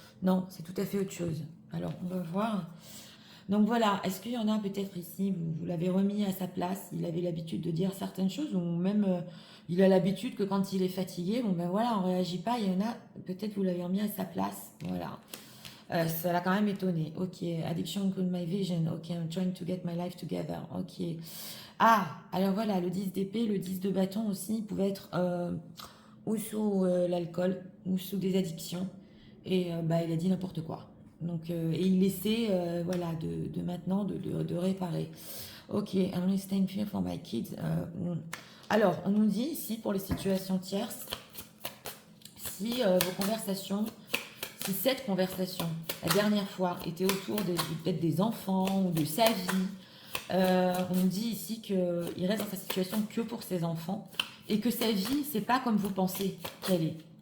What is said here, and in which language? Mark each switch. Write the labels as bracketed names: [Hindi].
[French] Non, c'est tout à fait autre chose. Alors, on va voir. Donc voilà, est-ce qu'il y en a peut-être ici, vous l'avez remis à sa place, il avait l'habitude de dire certaines choses, ou même il a l'habitude que quand il est fatigué, bon ben voilà, on réagit pas, il y en a, peut-être vous l'avez remis à sa place, voilà. Ça l'a quand même étonné. [English] Ok, addiction include my vision. Ok, I'm trying to get my life together. Ok. [French] Ah, alors voilà, le 10 d'épée, le 10 de bâton aussi, il pouvait être ou sous l'alcool, ou sous des addictions. Et bah, il a dit n'importe quoi. Donc, et il essaie voilà, de maintenant de réparer. [English] Ok, I'm only staying here for my kids. [French] Alors, on nous dit ici, pour les situations tierces, si vos conversations, si cette conversation, la dernière fois, était autour peut-être des enfants ou de sa vie, on nous dit ici qu'il reste dans sa situation que pour ses enfants et que sa vie, c'est pas comme vous pensez qu'elle est.